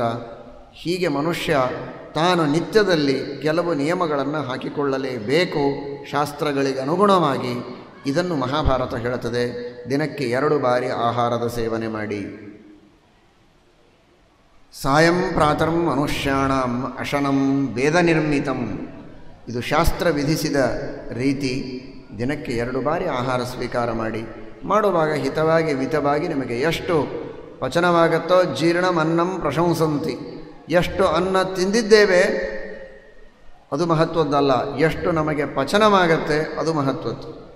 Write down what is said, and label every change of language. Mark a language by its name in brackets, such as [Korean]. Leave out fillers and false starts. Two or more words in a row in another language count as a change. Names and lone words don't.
[Kannada] ಹೀಗೆ ಮನುಷ್ಯ ತಾನು ನಿತ್ಯದಲ್ಲಿ ಕೆಲವು ನಿಯಮಗಳನ್ನು ಹಾಕಿಕೊಳ್ಳಲೇಬೇಕು ಶಾಸ್ತ್ರಗಳಿಗೆ ಅನುಗುಣವಾಗಿ. ಇದನ್ನು ಮಹಾಭಾರತ ಹೇಳುತ್ತದೆ. ದಿನಕ್ಕೆ 2 ಬಾರಿ ಆಹಾರದ ಸೇವನೆ ಮಾಡಿ. [Sanskrit] ಸಾಯಂ ಪ್ರಾತರಂ ಮನುಷ್ಯಾಣಂ ಅಶನಂ ವೇದ ನಿರ್ಮಿತಂ. [Kannada] ಇದು ಶಾಸ್ತ್ರ ವಿಧಿಸಿದ ರೀತಿ. ದಿನಕ್ಕೆ 2 ಬಾರಿ ಆಹಾರ ಸ್ವೀಕಾರ ಮಾಡಿ. ಮಾಡುವಾಗ ಹಿತವಾಗಿ ಮಿತವಾಗಿ ನಿಮಗೆ ಎಷ್ಟು ಪಚನವಾಗುತ್ತೋ [Sanskrit] ಜೀರ್ಣಮನ್ನಂ ಪ್ರಶಂಸಂತಿ. [Kannada] ಎಷ್ಟು ಅನ್ನ ತಿಂದಿದ್ದೇವೆ ಅದು ಮಹತ್ವದ್ದಲ್ಲ, ಎಷ್ಟು ನಮಗೆ ಪಚನವಾಗತ್ತೆ ಅದು ಮಹತ್ವದ್ದು.